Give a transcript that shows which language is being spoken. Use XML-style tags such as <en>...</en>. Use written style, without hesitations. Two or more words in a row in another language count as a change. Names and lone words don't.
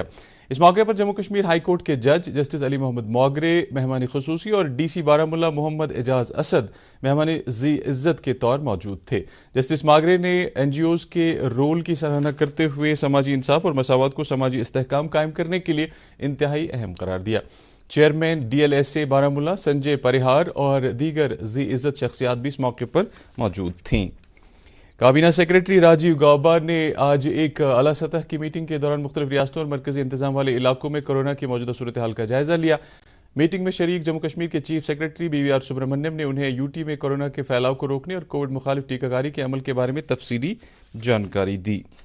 <ur>اس موقع پر جموں کشمیر ہائی کورٹ کے جج جسٹس علی محمد موگرے مہمان خصوصی اور ڈی سی بارہمولہ محمد اعجاز اسد مہمان ذی عزت کے طور موجود تھے۔ جسٹس موگرے نے این جی اوز کے رول کی سراہنا کرتے ہوئے سماجی انصاف اور مساوات کو سماجی استحکام قائم کرنے کے لیے انتہائی اہم قرار دیا۔ چیئرمین ڈی ایل ایس اے بارہمولہ سنجے پریہار اور دیگر ذی عزت شخصیات بھی اس موقع پر موجود تھیں۔ کابینہ سیکریٹری راجیو گاؤبا نے آج ایک اعلیٰ سطح کی میٹنگ کے دوران مختلف ریاستوں اور مرکزی انتظام والے علاقوں میں کورونا کی موجودہ صورتحال کا جائزہ لیا۔ میٹنگ میں شریک جموں کشمیر کے چیف سیکریٹری بی وی آر سبرامنیم نے انہیں یو ٹی میں کورونا کے پھیلاؤ کو روکنے اور کووڈ مخالف ٹیکہ کاری کے عمل کے بارے میں تفصیلی جانکاری دی۔</ur>